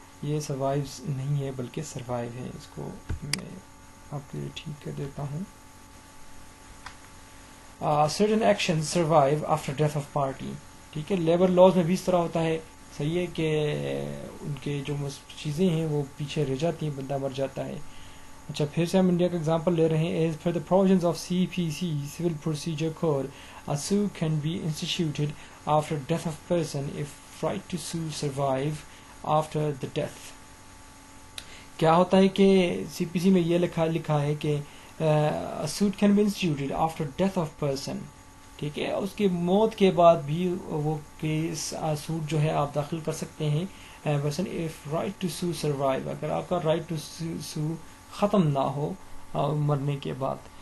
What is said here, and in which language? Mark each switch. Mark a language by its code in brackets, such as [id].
[ur] یہ survives نہیں ہے بلکہ survive ہے, اس کو میں آپ کے لیے ٹھیک کر دیتا ہوں. [en] certain actions survive after death of party. [ur] ٹھیک ہے, لیبر لاز میں بھی اس طرح ہوتا ہے, صحیح ہے کہ ان کے جو چیزیں ہیں وہ پیچھے رہ جاتی ہیں, بندہ مر جاتا ہے. اچھا, پھر سے ہم انڈیا کا ایگزامپل لے رہے ہیں. [en] As per the provisions of CPC Civil Procedure Code, a suit can be instituted after death of person if right to sue survive after the death. [ur] کیا ہوتا ہے کہ CPC میں یہ لکھا ہے کہ [en] a suit can be instituted after death of person. [ur] ٹھیک ہے, اس کی موت کے بعد بھی وہ کیس سوٹ جو ہے آپ داخل کر سکتے ہیں [en] person if right to sue survive, [ur] اگر آپ کا [en] right to sue [ur] ختم نہ ہو مرنے کے بعد.